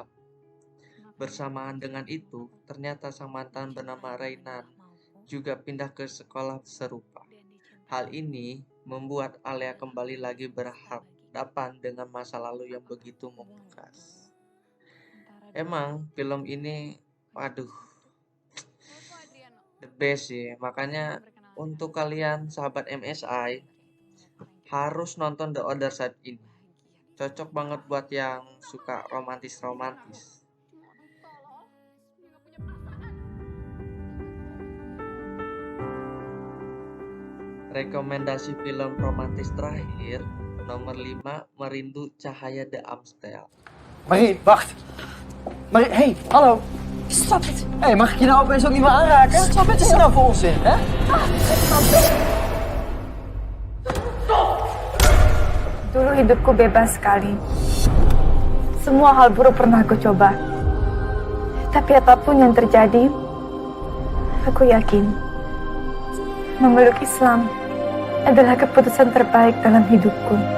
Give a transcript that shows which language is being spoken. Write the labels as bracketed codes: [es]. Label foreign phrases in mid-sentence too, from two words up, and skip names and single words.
[id] Bersamaan dengan itu, ternyata sang mantan bernama Rainan juga pindah ke sekolah serupa. Hal ini membuat Alea kembali lagi berharap berhadapan dengan masa lalu yang begitu membekas. Emang film ini, waduh, [en] the best [id] sih. Makanya untuk kalian sahabat MSI harus nonton The Other Side ini. Cocok banget buat yang suka romantis-romantis. Rekomendasi film romantis terakhir nomor 5, Merindu Cahaya de Amstel. [nl] Marie, wacht. Marie, hey, hallo. [en] Stop it! [nl] Hey, mag ik je nou opeens ook niet meer aanraken? Wat is er nou voor onzin, hè? [id] Dulu hidupku bebas sekali. Semua hal buruk pernah aku coba. Tapi apapun yang terjadi, aku yakin memeluk Islam adalah keputusan terbaik dalam hidupku.